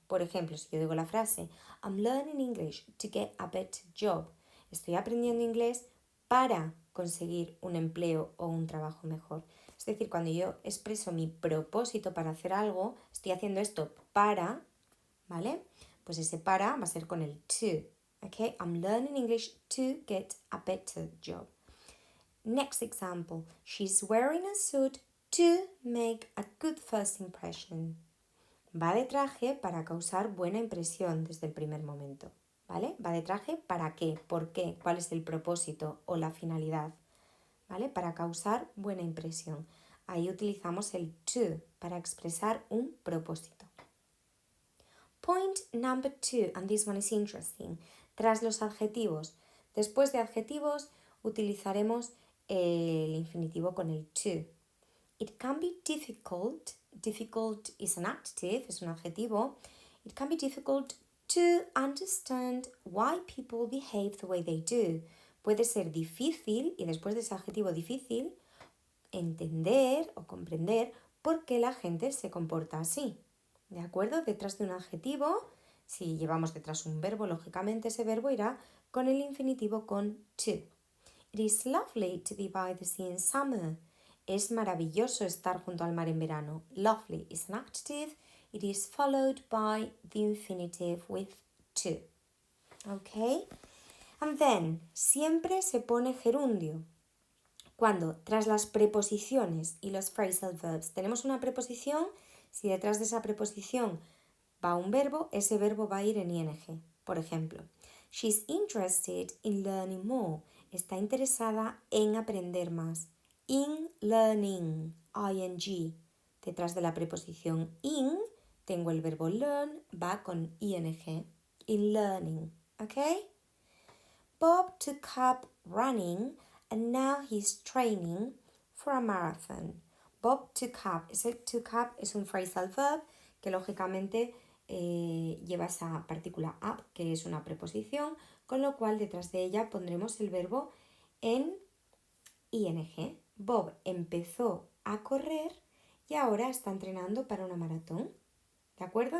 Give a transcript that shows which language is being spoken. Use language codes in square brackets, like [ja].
[es] Por ejemplo, si yo digo la frase [en] I'm learning English to get a better job, [es] estoy aprendiendo inglés para conseguir un empleo o un trabajo mejor. Es decir, cuando yo expreso mi propósito para hacer algo, estoy haciendo esto para, ¿vale? Pues ese para va a ser con el to. [en] Okay, I'm learning English to get a better job. Next example, she's wearing a suit to make a good first impression. [es] Va de traje para causar buena impresión desde el primer momento, ¿vale? Va de traje para qué, por qué, cuál es el propósito o la finalidad, ¿vale? Para causar buena impresión. Ahí utilizamos el to para expresar un propósito. [en] Point number 2, and this one is interesting. [es] Tras los adjetivos. Después de adjetivos utilizaremos el infinitivo con el to. [en] It can be difficult. Difficult is an adjective, [es] es un adjetivo. [en] It can be difficult to understand why people behave the way they do. [es] Puede ser difícil, y después de ese adjetivo difícil, entender o comprender por qué la gente se comporta así. ¿De acuerdo? Detrás de un adjetivo, si llevamos detrás un verbo, lógicamente ese verbo irá con el infinitivo con to. [en] It is lovely to be by the sea in summer. [es] Es maravilloso estar junto al mar en verano. [en] Lovely is an adjective. It is followed by the infinitive with to. Okay? And then, [es] siempre se pone gerundio. Cuando tras las preposiciones y los phrasal verbs tenemos una preposición, si detrás de esa preposición va un verbo, ese verbo va a ir en ing. Por ejemplo, [en] she's interested in learning more. [es] Está interesada en aprender más. In learning, ing. Detrás de la preposición in tengo el verbo learn, va con ing. [en] In learning, ¿ok? Bob took up running and now he's training for a marathon. Bob took up. [es] Ese took up es un phrasal verb que lógicamente lleva esa partícula up, que es una preposición, con lo cual detrás de ella pondremos el verbo en ing. Bob empezó a correr y ahora está entrenando para una maratón. ¿De acuerdo?